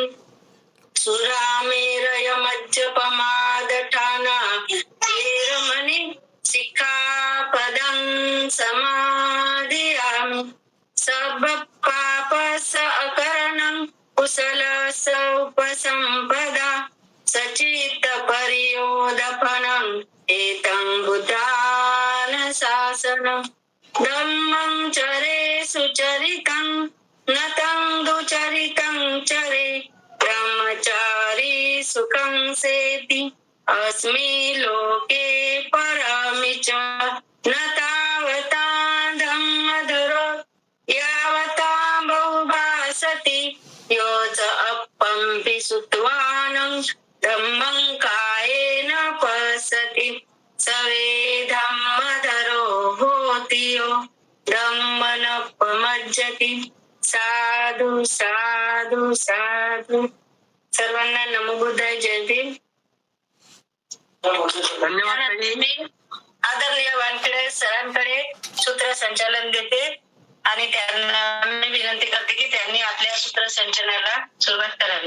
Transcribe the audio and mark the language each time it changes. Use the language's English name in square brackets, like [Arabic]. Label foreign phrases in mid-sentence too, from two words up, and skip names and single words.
[Pali] सुरामेरय मज्जपमादठाना वेरमणि सिक्खापदं समाधियामि. सबपापस अकरणं कुशलस उपसंपदा. सचित्त परियोदपनं एतं बुद्धान शासनं. धम्मं चरे सुचरितं नतं दुचरितं चरे. ब्रह्मचारी सुखं सेति अस्मि लोके परमि च. न तावता धम्मधरो यावता बहुभासति. यो च अपम्पि सुत्वानं धम्मं कायेन पश्यति. सवे धम्मधरो होति यो धम्मनपमज्जति. साधु साधु साधु. [Marathi] सर्वांना [Pali] नमो बुद्धाय. [Marathi] जय भीम. धन्यवाद. आदरणीय वानखेडे सरांकडे सूत्रसंचालन देते आणि त्यांना मी विनंती करते की त्यांनी आपल्या सूत्रसंचालनाला सुरुवात करावी.